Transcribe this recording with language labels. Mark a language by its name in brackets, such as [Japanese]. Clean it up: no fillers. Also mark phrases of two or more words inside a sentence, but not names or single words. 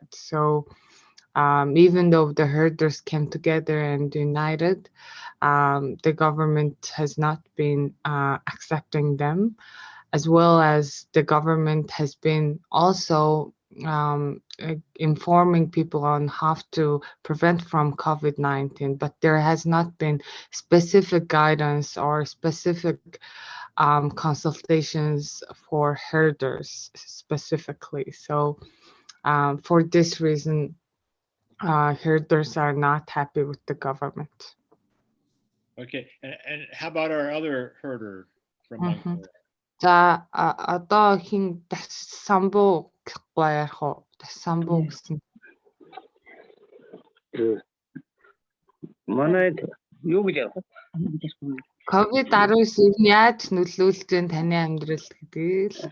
[English] So even though the herders came together and united, the government has not been accepting them, as well as the government has been also informing people on how to prevent from COVID-19, but there has not been specific guidance or specific consultations for herders specifically. So for this reason, herders are not happy with the government. Okay, and how about our other herder from Mongolia? [Mongolian] За одоо хин Самбуу гэхгүй ярих уу? Самбуу гэсэн. Манай юу гэж яах вэ? COVID-19 яаж нөлөөлж байна таны амьдрал гэдгийг л.